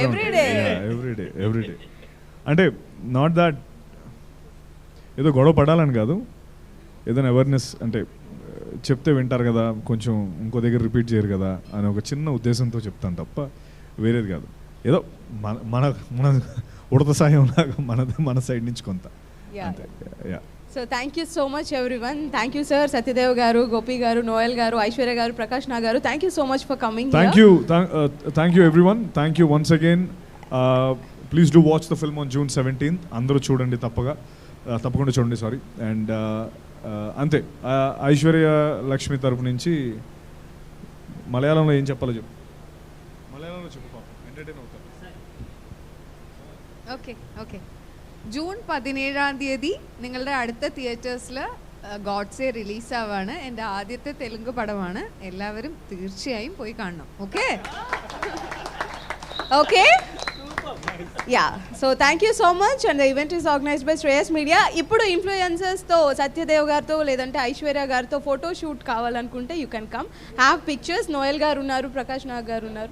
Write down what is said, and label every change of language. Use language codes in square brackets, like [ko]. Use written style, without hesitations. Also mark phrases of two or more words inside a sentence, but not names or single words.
[te] ఎవ్రీడే అంటే [en] not that [te] ఏదో గొడవ పడాలని కాదు, ఏదైనా అవేర్నెస్ అంటే చెప్తే వింటారు కదా, కొంచెం ఇంకో దగ్గర రిపీట్ చేయరు కదా అని ఒక చిన్న ఉద్దేశంతో చెప్తాను తప్ప వేరేది కాదు. ఏదో మన ఉడత సాయం లాగా మన సైడ్ నుంచి కొంత. [en] so thank you so much everyone. thank you sir, [te] సత్యదేవ్ గారు, గోపి గారు, నోయల్ గారు, ఐశ్వర్య గారు, ప్రకాష్ నా గారు. [en] thank you so much for coming. thank you everyone. thank you once again. please do watch the film on June 17th. [te] అందరూ చూడండి, తప్పకుండా చూడండి. సారీ. అండ్ అంతే. ఐశ్వర్య లక్ష్మి తరపు నుంచి మలయాళంలో ఏం చెప్పాలో చెప్పు. మలయాళంలో చెప్పు, ఎంటర్టైన్ అవుతారు. [en] okay okay. [ml] ജൂൺ 17 നിങ്ങളുടെ അടുത്ത തിയേറ്റേഴ്സിൽ ഗോഡ്സെ റിലീസാവാണ്. എൻ്റെ ആദ്യത്തെ തെലുങ്ക് പടമാണ്. എല്ലാവരും തീർച്ചയായും പോയി കാണണം. ഓക്കെ [en] okay. ya. so thank you so much. and the event is organized by Shreyas Media. [te] ఇప్పుడు ఇన్ఫ్లుయెన్సర్స్తో, సత్యదేవ్ గారితో లేదంటే ఐశ్వర్య గారితో ఫోటో షూట్ కావాలనుకుంటే [en] you can come, have pictures. [te] నోయల్ గారు ఉన్నారు, ప్రకాష్ నాగ్ గారు ఉన్నారు.